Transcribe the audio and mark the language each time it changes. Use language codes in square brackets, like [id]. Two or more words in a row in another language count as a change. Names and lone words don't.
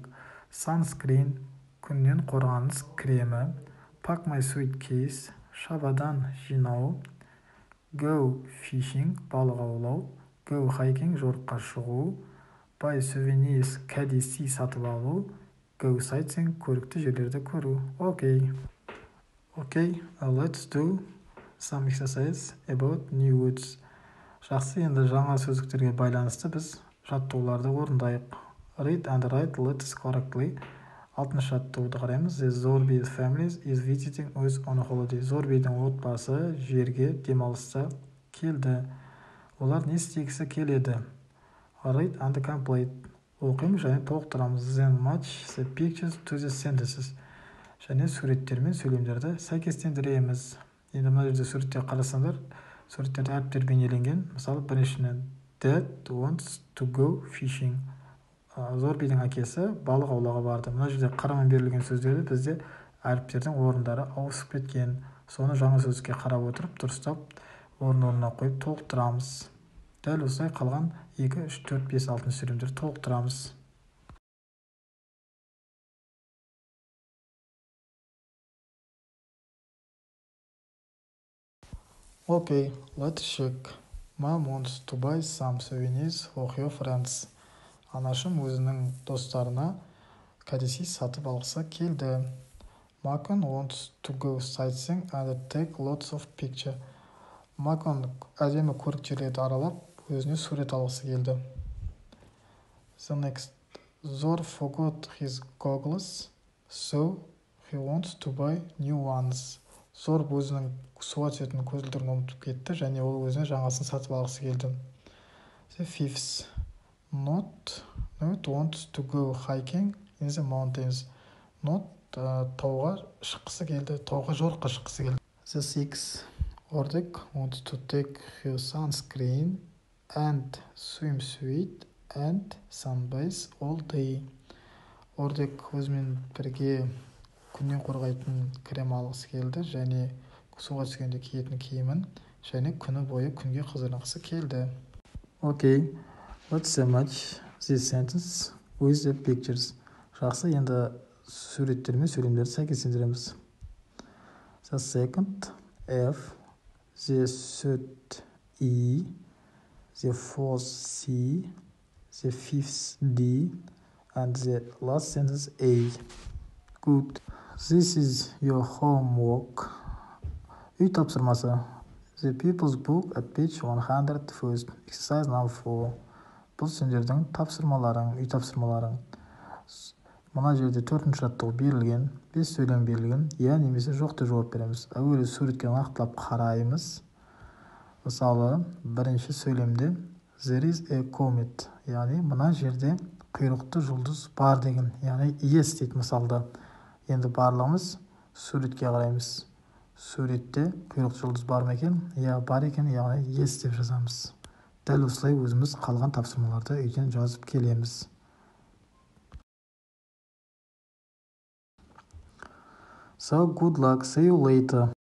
[kk] Sunscreen, күннен қорғаныс кремі. [en] Pack my suitcase, [kk] шабадан жинау. [en] Go fishing, [kk] балық аулау. [en] Go hiking, [kk] жорыққа шығу. [en] Buy souvenirs, [kk] кәдесый сатып алу. [en] Go sightseeing, [kk] көрікті жерлерді көру. [en] Okay, let's do some exercise about new words. [kk] Жақсы, енді жаңа сөздіктерге байланысты біз жаттығуларды орындайық. [en] Read and write letters correctly. [kk] 6-шы жаттығуды қараймыз. [en] The Zorbi family is visiting us on a holiday. [kk] Зорбидің отбасы жерге демалыста келді. Олар не істегісі келеді? [en] Read and complete. [kk] Оқимыз және толықтырамыз. [en] Then match the pictures to the sentences. [kk] Және суреттер мен сөйлемдерді сәйкестендіреміз. Енді мына жерде суретте қарасаңдар, суреттерде әріптер бейнеленген. Мысалы, біріншіден [en] Dad wants to go fishing. [kk] Зорбидің әкесі балық аулауға барды. Мына жерде қарамен берілген сөздерді бізде әріптердің орындары ауысып кеткен. Соны жаңа сөздікке қарап отырып, дұрыстап орын-орнына қойып толықтырамыз. Дәл осылай қалған 2, 3, 4, 5, 6 сөйлемдерді толықтырамыз. [en] Okay, let's check. Mom wants to buy some souvenirs for her friends. [kk] Анашым өзінің достарына кәдесый сатып алғысы келді. [en] Макон wants to go sightseeing and take lots of pictures. [kk] Макон әдемі көрікті жерлерді аралап, өзіне сурет алғысы келді. [en] The next. Zor forgot his goggles, so he wants to buy new ones. [kk] Зор өзінің суға түсетін көзілдірігін ұмытып кетті, және ол өзіне жаңасын сатып алғысы келді. [en] The fifth. Not wants to go hiking in the mountains. [kk] Not тауға шыққысы келді, тауға жорыққа шыққысы келді. [en] The sixth. Ordek wants to take her sunscreen and swimsuit and sunbase all day. [kk] Ordek өзімен бірге күннен қорғайтын крем алғысы келді, және суға түскенде киетін киімін, және күні бойы күнге қызығысы келді. [en] Okay, let's match this sentence with the pictures. [kk] Жақсы, енді суреттер мен сөйлемдерді сәйкестендіреміз. [en] The second F, the third E, the fourth C, the fifth D, and the last sentence A. Good. This is your homework. [kk] Үй тапсырмасы. [en] The People's Book at page 101. Exercise number 4. [kk] Бұл сендердің тапсырмаларың, үй тапсырмаларың. Мына жерде 4-ші жаттығу берілген, 5 сөйлем берілген, я немесе жоқ деп жауап береміз. Әуелі суретке нақтылап қараймыз. Мысалы, бірінші сөйлемде [en] There is a comet, [kk] яғни мына жерде құйрықты жұлдыз бар деген, яғни yes дейді мысалда. Енді барлығымыз суретке қараймыз. Суретте құйрықты жұлдыз бар ма екен? Я, бар екен, яғни yes деп жазамыз. Дәл осылай өзіміз қалған тапсырмаларды үйден жазып келеміз. [en] So good luck, see you later.